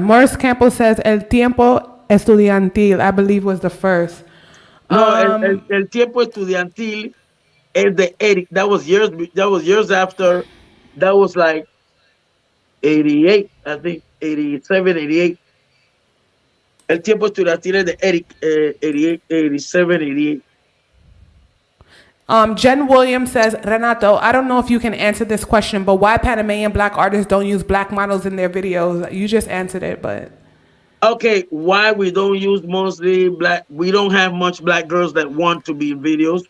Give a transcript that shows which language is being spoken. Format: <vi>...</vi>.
<en>Morris Campbell says El Tiempo Estudiantil, I believe, was the first.</en> <es>no, el tiempo estudiantil es de Eric.</es> <en>That was years after. That was like 88, I think 87, 88.</en> <es>El tiempo estudiantil es de Eric, 88, 87, 88.</es> <en>Jen Williams says, Renato, I don't know if you can answer this question, but why Panamanian black artists don't use black models in their videos? You just answered it, but. Okay, why we don't use mostly black? We don't have much black girls that want to be in videos.</en>